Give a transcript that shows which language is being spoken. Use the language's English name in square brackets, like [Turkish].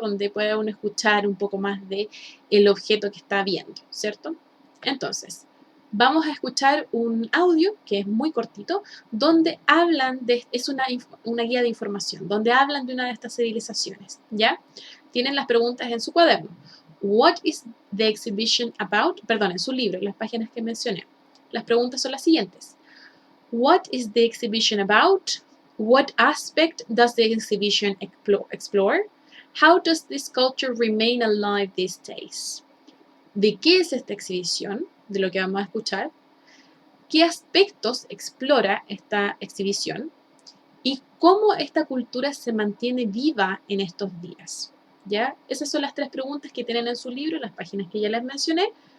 [Spanish] Donde puede uno escuchar un poco más de el objeto que está viendo, ¿cierto? Entonces, vamos a escuchar un audio que es muy cortito, donde hablan es una guía de información, donde hablan de una de estas civilizaciones, ¿ya? Tienen las preguntas en su cuaderno. [English] What is the exhibition about? [Spanish] Perdón, en su libro, las páginas que mencioné. Las preguntas son las siguientes. [English] What is the exhibition about? What aspect does the exhibition explore? How does this culture remain alive these days? [Spanish] ¿De qué es esta exhibición? De lo que vamos a escuchar. ¿Qué aspectos explora esta exhibición? ¿Y cómo esta cultura se mantiene viva en estos días? ¿Ya? Esas son las 3 preguntas que tienen en su libro, las páginas que ya les mencioné.